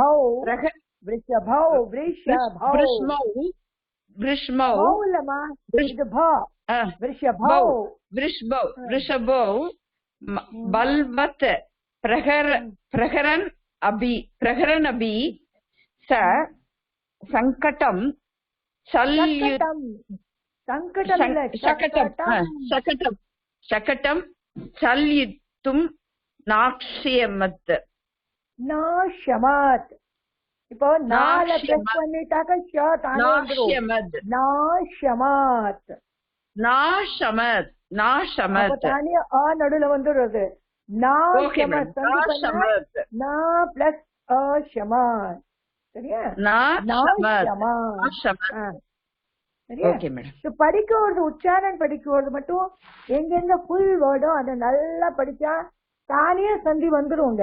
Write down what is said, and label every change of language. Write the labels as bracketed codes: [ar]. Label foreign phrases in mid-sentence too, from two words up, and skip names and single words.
[sa] ऋषभौ बलवत् प्रहरन् अपि च सङ्कटम् शकटं चल्यितुं नाक्ष्यमत् [ta] இப்போ நால பிரஸ் பண்ணிட்டாக்க ஷர்ட் நாஷமத் தானே நடுவுல வந்துடுறது நாஷமத் நா பிளஸ் ஷமத் சரியா படிக்கிறது உச்சாரணம் படிக்கிறது மட்டும் எங்கெங்க [en] full word [ta] அதை நல்லா படிச்சா தானே சந்தி வந்துருங்க.